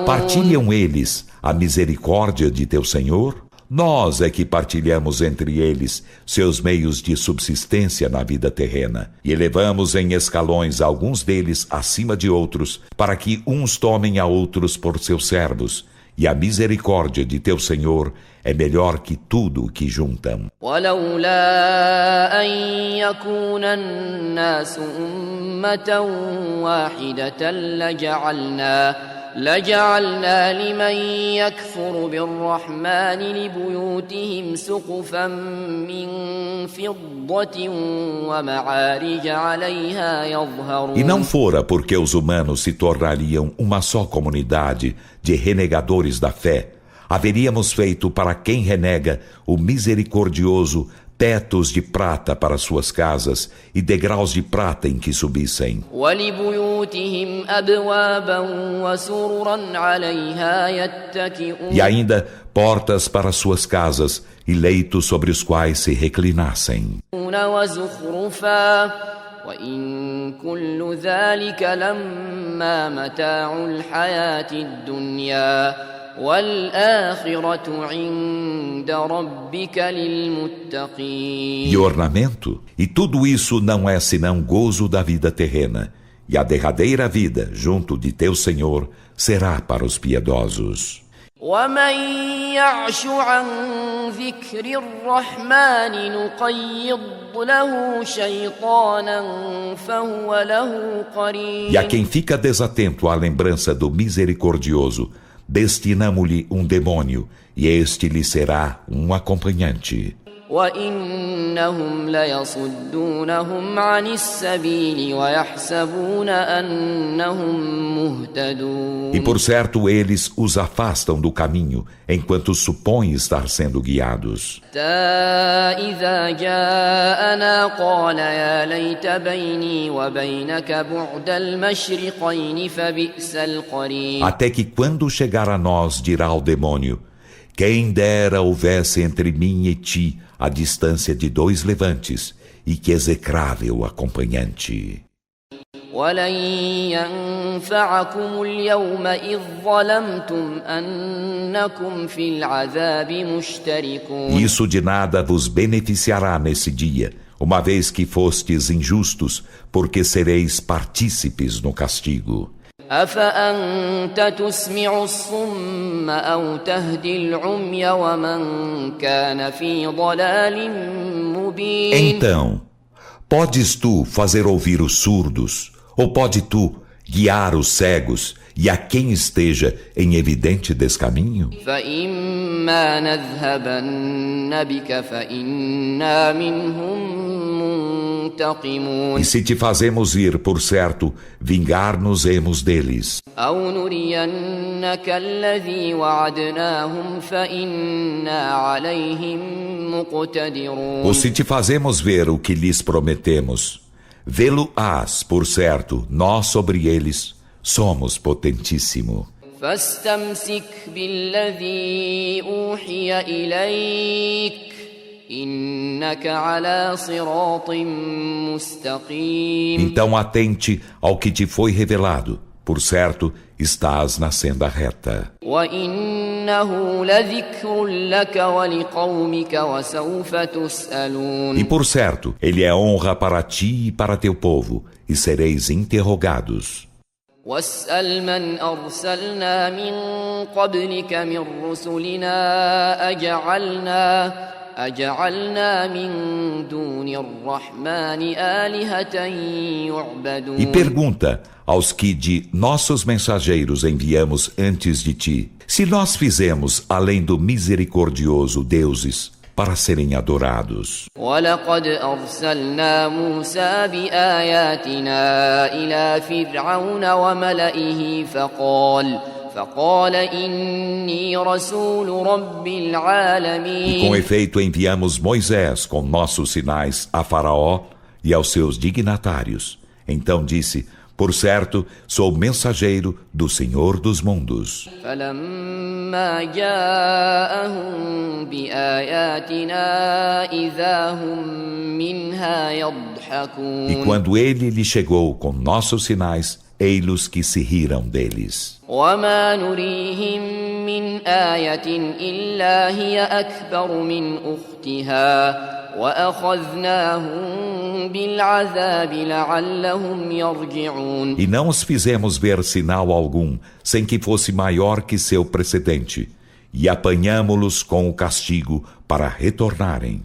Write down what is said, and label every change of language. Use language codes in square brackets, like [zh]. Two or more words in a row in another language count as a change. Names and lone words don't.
[pt] Partilham eles a misericórdia de teu Senhor? Nós é que partilhamos entre eles seus meios de subsistência na vida terrena e elevamos em escalões alguns deles acima de outros, para que uns tomem a outros por seus servos. E a misericórdia de teu Senhor é melhor que tudo o que juntam. [ar] ولولا أن يكون الناس أمة واحدة لجعلنا لمن يكفر بالرحمن لبيوتهم سقفا من فضة ومعارج عليها يظهرون. [pt] E não fora porque os humanos se tornariam uma só comunidade de renegadores da fé, haveríamos feito para quem renega o misericordioso tetos de prata para suas casas e degraus de prata em que subissem. E ainda portas para suas casas e leitos sobre os quais se reclinassem. [ar] وإن كل ذلك لما متاع الحياة الدنيا والآخرة عند ربك للمتقين. [pt] E ornamento? E tudo isso não é senão gozo da vida terrena, e a derradeira vida junto de teu Senhor será para os piedosos. [ar] ومن يعش عن ذكر الرحمن نقيض له شيطانا فهو له قرين. [pt] E a quem fica desatento à lembrança do misericordioso, destinamo-lhe um demônio, e este lhe será um acompanhante. [ar] وإنهم ليصدونهم عن السبيل ويحسبون أنهم مهتدون. [pt] E por certo eles os afastam do caminho, enquanto supõem estar sendo guiados. [ar] إذا جاءنا قال يا ليت بيني وبينك بعد المشرقين فبئس القرين. [pt] Até que quando chegar a nós dirá ao demônio: quem dera houvesse entre mim e ti a distância de 2 levantes, e que execrável acompanhante. [ar] ولن ينفعكم اليوم إذ ظلمتم أنكم في العذاب مشتركون. [pt] Isso de nada vos beneficiará nesse dia, uma vez que fostes injustos, porque sereis partícipes no castigo. [ar] أفأنت تسمع الصم أو تهدي العمي ومن كان في ضلال مبين. [pt] Então, podes tu fazer ouvir os surdos, ou pode tu guiar os cegos e a quem esteja em evidente descaminho? [ar] فإما نذهبن بك فإنا منهم منتقمون. [pt] E se te fazemos ir, por certo, vingar-nos-emos deles. [ar] أو نرينك الذي وعدناهم فإنا عليهم مقتدرون. [pt] Ou se te fazemos ver o que lhes prometemos, vê-lo-ás, por certo, nós sobre eles somos potentíssimo. [ar] فاستمسك بالذي أوحي إليك إنك على صراط مستقيم. [pt] Então atente ao que te foi revelado, por certo, estás na senda reta. [ar] وإنه لذكر لك ولقومك وسوف تسألون. [pt] E por certo, ele é honra para ti e para teu povo, e sereis interrogados. [ar] واسأل من أرسلنا من قبلك من رسلنا أجعلنا من دون الرحمن آلهة يعبدون. [pt] E pergunta aos que de nossos mensageiros enviamos antes de ti, se nós fizemos, além do misericordioso, deuses para serem adorados. [ar] ولقد أرسلنا موسى بآياتنا إلى فرعون وملئه فقال إني رسول رب العالمين. [pt] E com efeito enviamos Moisés com nossos sinais a Faraó e aos seus dignatários. Então disse: Por certo, sou mensageiro do Senhor dos mundos. [ar] فلما جاءهم بآياتنا إذا هم منها يضحكون. [pt] E quando ele lhe chegou com nossos sinais, ei-los que se riram deles. [ar] وما نريهم من آية إلا هي أكبر من أختها وأخذناهم بالعذاب لعلهم يرجعون. [pt] E não os fizemos ver sinal algum, sem que fosse maior que seu precedente, e apanhamo-los com o castigo para retornarem.